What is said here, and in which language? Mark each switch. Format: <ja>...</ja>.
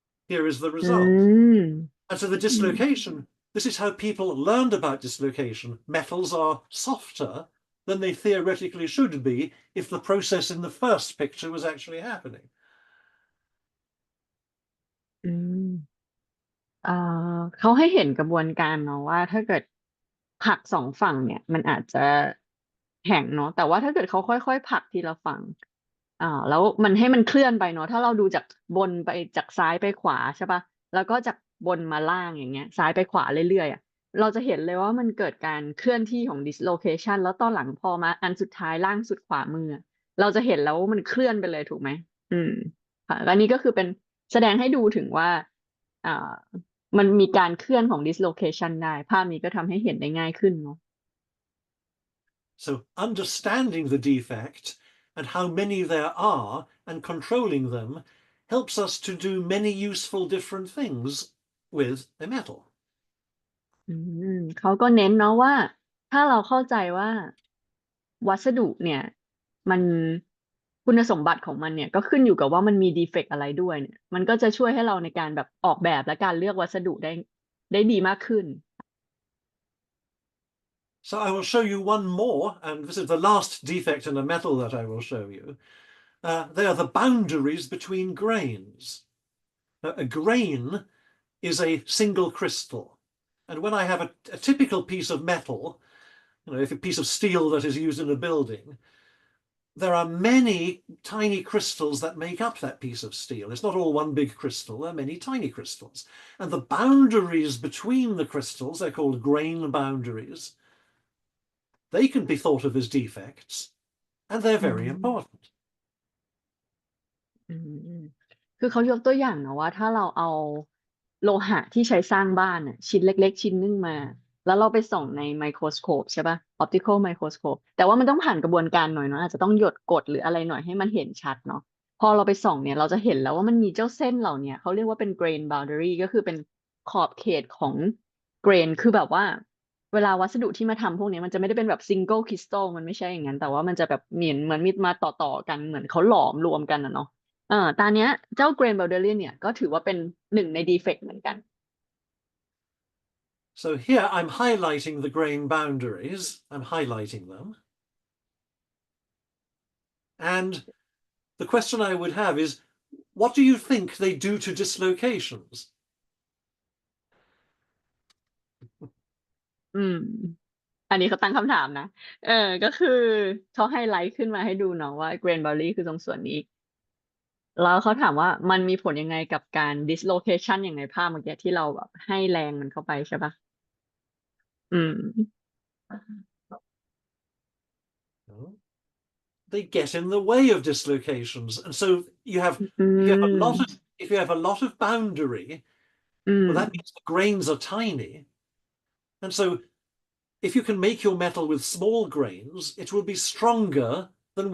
<en>Here is the อื result. ม And so the อืม dislocation, this is how people learned about dislocation. Metals are softer than they theoretically should be if the process in the first picture was actually happening.</en> <th>อืมเอ่อเขาให้เห็นกระบวนการเนาะว่าถ้าเกิดผลักสองฝั่งเนี่ยมันอาจจะแข็งเนาะแต่ว่าถ้าเกิดเขาค่อยๆผลักทีละฝั่ง แล้วมันให้มันเคลื่อนไปเนาะถ้าเราดูจากบนไปจากซ้ายไปขวาใช่ปะแล้วก็จากบนมาล่างอย่างเงี้ยซ้ายไปขวาเรื่อยๆอ่ะเราจะเห็นเลยว่ามันเกิดการเคลื่อนที่ของ dislocation แล้วตอนหลังพอมาอันสุดท้ายล่างสุดขวามืออะเราจะเห็นแล้วว่ามันเคลื่อนไปเลยถูกไหมอืม ค่ะแล้วนี่ก็คือเป็นแสดงให้ดูถึงว่าอ่ามันมีการเคลื่อนของ dislocation ได้ภาพนี้ก็ทำให้เห็นได้ง่ายขึ้นเนาะ</th> <en>So understanding the defect and how many there are and controlling them helps us to do many useful different things with a metal.</en> <th>อืเขาก็เน้นเนาะว่าถ้าเราเข้าใจว่าวัสดุเนี่ยมันคุณสมบัติของมันเนี่ยก็ขึ้นอยู่กับว่ามันมีดีเฟกต์อะไรด้วยเนี่ยมันก็จะช่วยให้เราในการแบบออกแบบและการเลือกวัสดุได้ดีมากขึ้น</th> <en>So I will show you one more, and this is the last defect in a metal that I will show you. They are the boundaries between grains. A grain is a single crystal. And when I have a typical piece of metal, if a piece of steel that is used in a building, there are many tiny crystals that make up that piece of steel. It's not all one big crystal, there are many tiny crystals. And the boundaries between the crystals, they're called grain boundaries, they can be thought of as defects, and they're อื very important.</en> <th>อืมคือเขายกตัวอย่างนะว่าถ้าเราเอาโลหะที่ใช้สร้างบ้านน่ะชิ้นเล็กๆชิ้นหนึงมาแล้วเราไปส่องในไมโครสโคปใช่ป่ะ optical microscope แต่ว่ามันต้องผ่านกระบวนการหน่อยเนาะอาจจะต้องหยดกดหรืออะไรหน่อยให้มันเห็นชัดเนาะพอเราไปส่องเนี่ยเราจะเห็นแล้วว่ามันมีเจ้าเส้นเหล่าเนี้ยเขาเรียกว่าเป็น grain boundary ก็คือเป็นขอบเขตของ grain คือแบบว่าเวลาวัสดุที่มาทำพวกเนี้ยมันจะไม่ได้เป็นแบบ single crystal มันไม่ใช่อย่างนั้นแต่ว่ามันจะแบบเหมือนมีมาต่อกันเหมือนเขาหลอมรวมกันนะเนาะ ตอนเนี้ยเจ้า Grain Boundary เนี่ยก็ถือว่าเป็นหนึ่งใน defect เหมือนกัน</th> <en>So here I'm highlighting the grain boundaries, I'm highlighting them. And the question I would have is, what do you think they do to dislocations?</en> <th>อืมอันนี้เขาตั้งคำถามนะเออก็คือเขาไฮไลท์ขึ้นมาให้ดูเนาะว่า Grain Boundary คือตรงส่วนนี้แล้วเขาถามว่ามันมีผลยังไงกับการ dislocation อย่างในภาพเมื่อกี้ที่เราแบบให้แรงมันเข้าไปใช่ปะอืม</th> <en>They get in the way of dislocations. And so you have, อื if you have a lot ม of, if you have a lot of boundary, อืม well, that means the grains are tiny. And so if you can make your metal with small grains, it will be stronger than</en>